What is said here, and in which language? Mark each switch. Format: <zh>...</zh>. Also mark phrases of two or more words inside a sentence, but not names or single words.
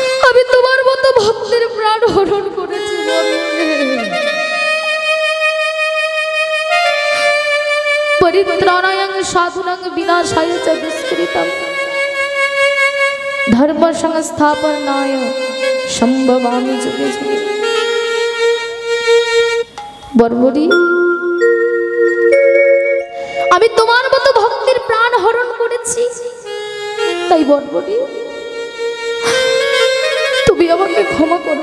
<bn>আমি তোমার মতো ভক্তের প্রাণ হরণ করেছি।</bn> <sa>পরিত্রাণায় সাধুনাং বিনাশায় চ দুষ্কৃতম ধর্ম সংস্থাপনায় সম্ভবামি যুগে যুগে।</sa> <bn>বর্বরী, আমি তোমার মতো ভক্তের প্রাণ হরণ করেছি, তাই বর্বরী তুমি আমাকে ক্ষমা করো।</bn>